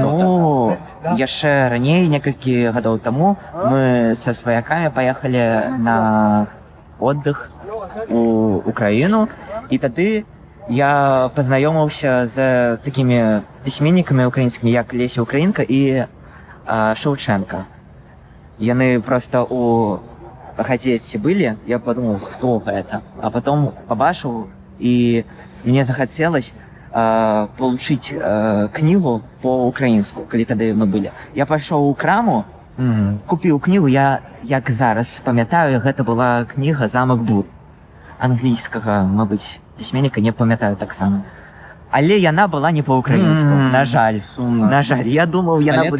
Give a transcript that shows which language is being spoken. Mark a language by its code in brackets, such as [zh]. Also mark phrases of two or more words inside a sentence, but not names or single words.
[be] Яшчэ раней, некалькі гадоў таму, мы са сваякамі паехалі на отдых у Украіну, і тады я пазнаёміўся з такімі пісьменнікамі украінскімі, як Леся Украінка і Шаўчэнка. Яны проста у газеце былі, я падумаў, хто гэта, а потом пабачыў, і мне захацелось [ru] получить книгу [be] по-украінску, калі тады мы былі. Я пайшоў у краму, купіў кнігу, я, як зараз памятаю, гэта была кніга «Замак Бур» англійскага, мабыць, пісьменніка, не памятаю таксама. Але яна была не по-украінску, на жаль. На жаль, я думаў, яна будзе...